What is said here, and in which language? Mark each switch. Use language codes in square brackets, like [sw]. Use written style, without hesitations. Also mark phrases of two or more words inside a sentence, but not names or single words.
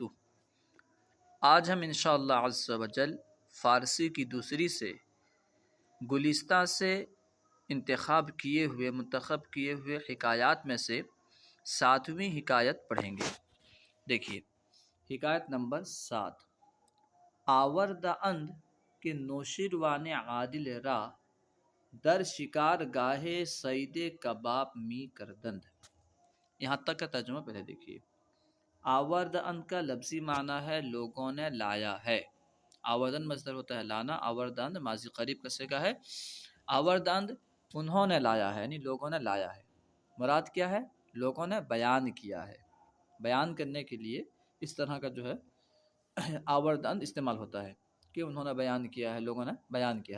[ur] آج ہم [ar] انشاءاللہ عز و جل [ur] فارسی کی دوسری سے گلستہ سے منتخب کیے ہوئے حکایات میں سے 7ویں حکایت پڑھیں گے۔ دیکھیے حکایت نمبر 7۔ [fa] آورد اند کے نوشیروان عادل را، در شکار گاہے صید کباب می کردند۔ [ur] یہاں تک کا ترجمہ پہلے دیکھیے۔ [fa] آورد اند [ur] کا لفظی معنی ہے لوگوں نے لایا ہے۔ آوردن مصدر ہوتا ہے لانا، آوردند ماضی قریب کا صیغہ ہے۔ آوردند انہوں نے لایا ہے، یعنی لوگوں نے لایا ہے۔ مراد کیا ہے؟ لوگوں نے بیان کیا ہے۔ بیان کرنے کے لیے اس طرح کا جو ہے آوردند استعمال ہوتا ہے کہ انہوں نے بیان کیا ہے، لوگوں نے بیان کیا ہے۔